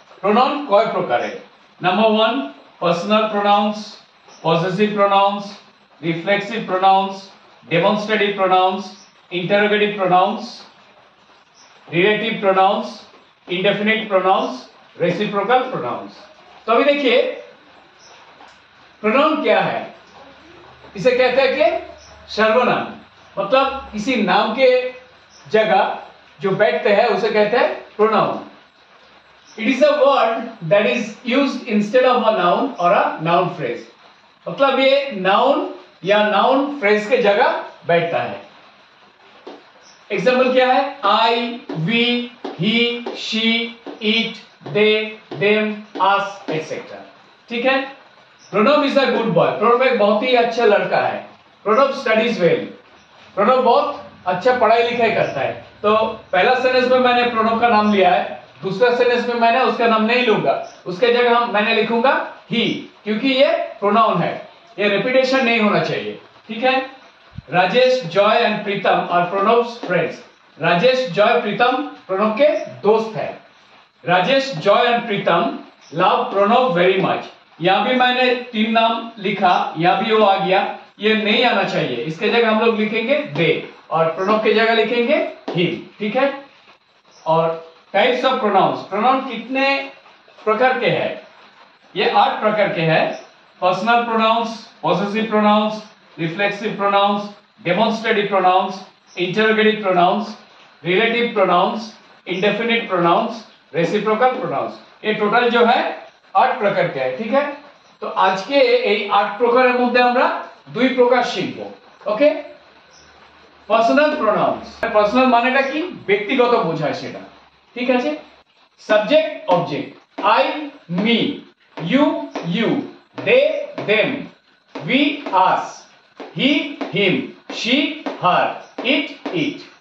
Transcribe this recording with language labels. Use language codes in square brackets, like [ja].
[bn] Pronoun কয় প্রকারের? Number 1 personal pronouns, possessive pronouns, reflexive pronouns, demonstrative pronouns, interrogative pronouns, [hi] relative pronouns, indefinite pronounce, reciprocal pronounce. तो अभी देखिए pronoun क्या है। इसे कहते हैं कि सर्वनाम, मतलब किसी नाम के जगह जो बैठते हैं उसे कहते हैं pronoun. [en] It is a word that is used instead of a noun और a noun phrase. [hi] मतलब ये नाउन या नाउन फ्रेज के जगह बैठता है। एग्जाम्पल क्या है? [en] I, we, he, she, it, they, them, us, etc. [hi] ठीक है? [en] Pranab is a good boy, [hi] Pranab एक बहुत ही अच्छा लड़का है। [en] Pranab studies well, [hi] प्रणब बहुत अच्छा पढ़ाई लिखाई करता है। तो पहला सेंटेंस में मैंने प्रणब का नाम लिया है, दूसरा सेंटेंस में मैंने उसका नाम नहीं लूंगा, उसके जगह मैंने लिखूंगा ही, क्योंकि ये प्रोनाउन है, ये रिपीटेशन नहीं होना चाहिए। ठीक है? [en] Rajesh, Joy and Pritam are Pranab's friends. [hi] Rajesh, Joy, प्रीतम प्रणब के दोस्त है। [en] Rajesh, Joy and Pritam love Pranab very much. [hi] यहां भी मैंने तीन नाम लिखा, यहां भी वो आ गया, ये नहीं आना चाहिए, इसके जगह हम लोग लिखेंगे दे और प्रणब की जगह लिखेंगे हिम। ठीक है? और टाइप्स ऑफ प्रोनाउंस, प्रोनाउन कितने प्रकार के हैं? ये 8 प्रकार के हैं। Personal pronouns, possessive pronounce, reflexive pronouns, demonstrative pronounce, interrogative pronounce, relative pronouns, indefinite pronounce, reciprocal pronounce. ये टोटल जो है 8 प्रकार के है। ठीक है? तो आज के [bn] এই 8 প্রকারের মধ্যে আমরা দুই প্রকার শিখব। ওকে? পার্সোনাল প্রোনাউন্স, পার্সোনাল মানেটা কি? ব্যক্তিগত বোঝায় সেটা। ঠিক আছে? Subject, object, [en] I, me, you, you, they, them, we, us, he, him, she, her, it, it।